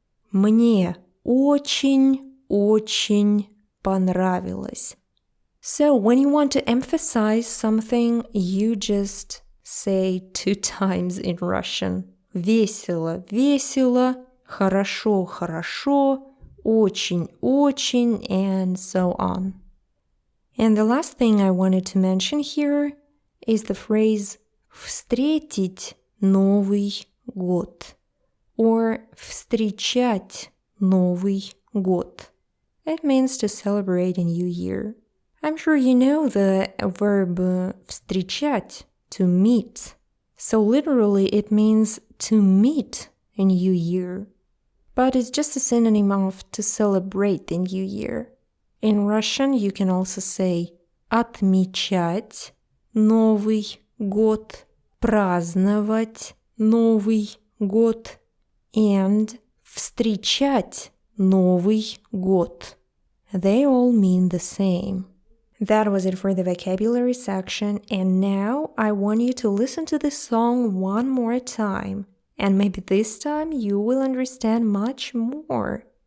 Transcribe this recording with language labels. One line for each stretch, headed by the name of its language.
Russian: Мне очень, очень понравилось.
English: So when you want to emphasize something, you just say 2 times in Russian.
Russian: Весело, весело, хорошо, хорошо, очень, очень,
English: and so on. And the last thing I wanted to mention here is the phrase
Russian: «встретить Новый год»
English: or
Russian: «встречать Новый год».
English: It means to celebrate a new year. I'm sure you know the verb «встречать», to meet. So literally it means to meet a new year. But it's just a synonym of to celebrate the new year. In Russian you can also say
Russian: «отмечать Новый год», праздновать Новый год and встречать Новый год.
English: They all mean the same. That was it for the vocabulary section, and now I want you to listen to this song one more time, and maybe this time you will understand much more.